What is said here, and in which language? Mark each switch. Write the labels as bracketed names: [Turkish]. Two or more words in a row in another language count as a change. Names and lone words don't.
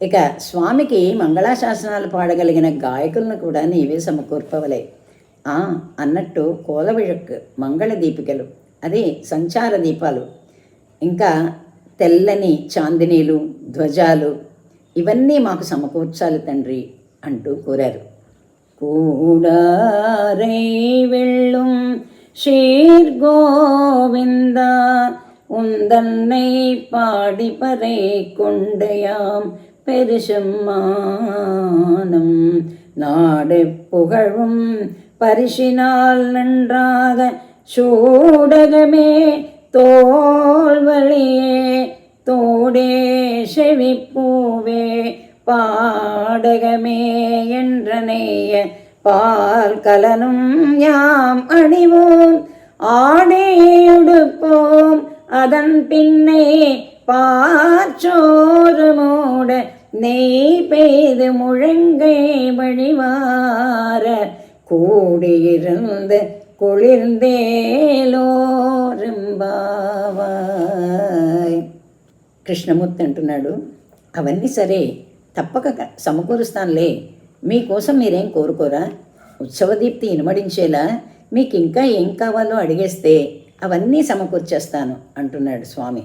[Telugu] ఇక స్వామికి మంగళాశాసనాలు పాడగలిగిన గాయకులను కూడా నీవే సమకూర్పవలే. అన్నట్టు కోలవిళక్ మంగళ దీపికలు, అదే సంచార దీపాలు, ఇంకా తెల్లని చాందినీలు, ధ్వజాలు, ఇవన్నీ మాకు సమకూర్చాలి తండ్రి అంటూ కోరారు. [Tamil] கூடாரை வெல்லும் சீர்கோவிந்தா உந்தன்னை பாடிப்பறை கொண்டு யாம் பெருசம்மானம் நாடு புகழும் பரிசினால் நன்றாக சூடகமே தோல்வழியே தோடே செவிப்பூவே பாடகமே என்றனைய பால் கலனும் யாம் அணிவோம் ஆடையுடுப்போம் அதன் பின்னே பாச்சோறு மூட நெய் பெய்து முழங்கை வழிவார கூடியிருந்து కుళిర్దేలోరింబావాయ్. [Telugu] కృష్ణమూర్తి అంటున్నాడు, అవన్నీ సరే, తప్పక సమకూరుస్తానులే. మీకోసం మీరేం కోరుకోరా? ఉత్సవదీప్తి ఇనుమడించేలా మీకు ఇంకా ఏం కావాలో అడిగేస్తే అవన్నీ సమకూర్చేస్తాను అంటున్నాడు స్వామి.